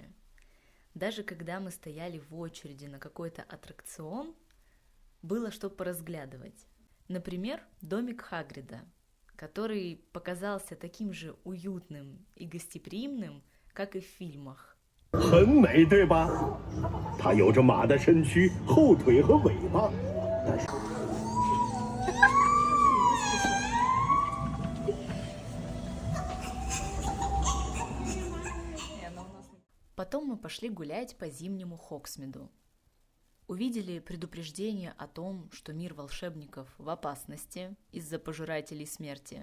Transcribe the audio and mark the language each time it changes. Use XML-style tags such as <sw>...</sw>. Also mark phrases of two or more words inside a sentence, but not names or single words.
<ru>Даже когда мы стояли в очереди на какой-то аттракцион, было что поразглядывать. Например, домик Хагрида, который показался таким же уютным и гостеприимным, как и в фильмах.</ru> <zh>很美，对吧？它有着马的身躯、后腿和尾巴，但是。</zh> <ru>Потом мы пошли гулять по зимнему Хогсмиду. Увидели предупреждение о том, что мир волшебников в опасности из-за пожирателей смерти.</ru>